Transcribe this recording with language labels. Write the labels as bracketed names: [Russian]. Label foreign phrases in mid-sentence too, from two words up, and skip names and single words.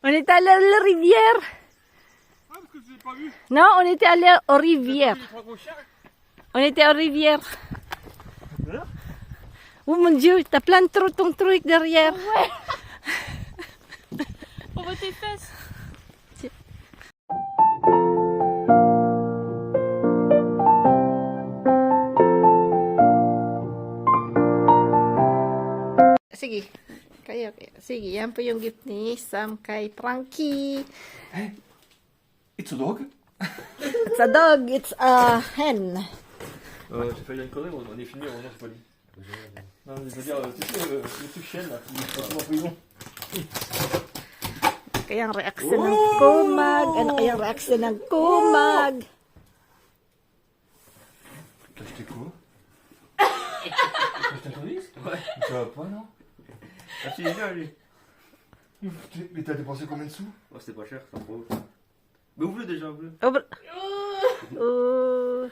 [French] était allé à la rivière. Ah, parce que je l'ai pas vu. Non, on était allé aux rivières. Les trois gros chiens. On était aux rivières. Voilà. Oh mon Dieu, t'as plein de ton truc derrière. On voit tes fesses. [Filipino] Sige. Kayo. Sige, yan po yung gift ni Sam kay Frankie. [English] It's a dog. It's a dog, it's a hen. [French] J'ai failli une connerie, on est fini, on c'est pas dit. Non, mais je veux dire, tu sais, le truc chienne là, qui est en prison. [Filipino] Kaya ang reaksyon ng kumag. Ano kaya ang reaksyon ng kumag? [French] T'as acheté quoi? T'as acheté un tournevis? Ouais. Ça va pas, non? Ah, si, il est bien, lui. Mais t'as dépensé combien de sous? Oh, c'était pas cher, c'est un beau. Mais ouvre-le déjà, ouvre-le. Oh.